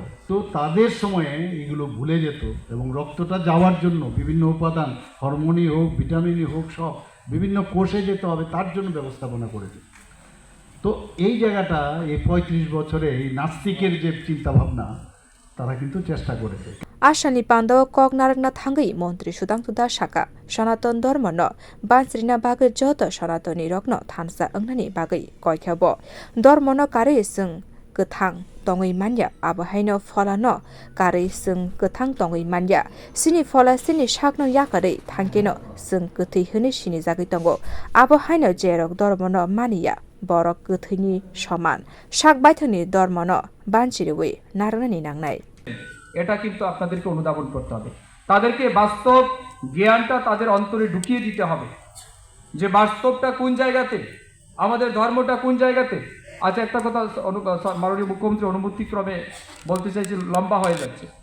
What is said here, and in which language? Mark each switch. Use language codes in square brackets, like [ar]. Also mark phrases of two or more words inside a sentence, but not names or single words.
[bn] তো তাদের সময়ে এগুলো ভুলে যেত এবং রক্তটা যাওয়ার জন্য বিভিন্ন উপাদান, হরমোনই হোক, ভিটামিনই হোক, সব বিভিন্ন কোষে যেতে হবে, তার জন্য ব্যবস্থাপনা করেছে। তো এই জায়গাটা এই 35 বছরে এই নাস্তিকের যে চিন্তাভাবনা তারা কিন্তু চেষ্টা করেছে। [trp] आसानि पान्द कक नारायणना थांगै मन्त्री सुधांशु दास शाखा सनातन धर्म न बांसरिना बागै जत सनातनी रत्न थानसा अंगनानि बागै कयख्याबो धर्म न कारै जों गोथां तङै मान्या आबहायनो फला न कारै जों गोथां तङै मान्या सिनि फला सिनि सागनो याकारै थांकेनो जों गोथै होनो सिनि जागै दंगो आबहायनो जेरक धर्म न मानिया बरक गोथैनि समान साग बायथनि धर्म न बांसिरवै नारायणनि नांनाय। [bn] এটা কিন্তু আপনাদেরকে অনুধাবন করতে হবে, তাদেরকে বাস্তব জ্ঞানটা তাদের অন্তরে ঢুকিয়ে দিতে হবে যে বাস্তবটা কোন জায়গাতে, আমাদের ধর্মটা কোন জায়গাতে। আচ্ছা, একটা কথা মাননীয় মুখ্যমন্ত্রী অনুমতিক্রমে বলতে চাইছি, লম্বা হয়ে যাচ্ছে।